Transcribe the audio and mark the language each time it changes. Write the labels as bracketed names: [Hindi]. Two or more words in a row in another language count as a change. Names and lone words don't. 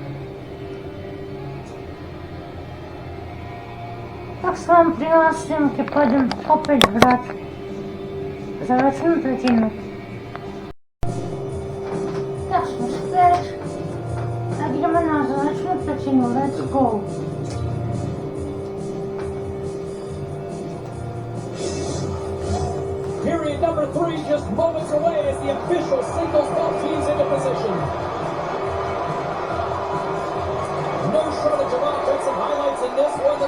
[Slovak] Tak sa vám prihlásim, keď pôjdem opäť hrať za väčšinu tretinu. Tak sme späť. Tak ideme na záverečnú tretinu. [English] Let's go. Period number 3 just moments away as the official signals both teams into position. No shortage of offensive highlights in this one.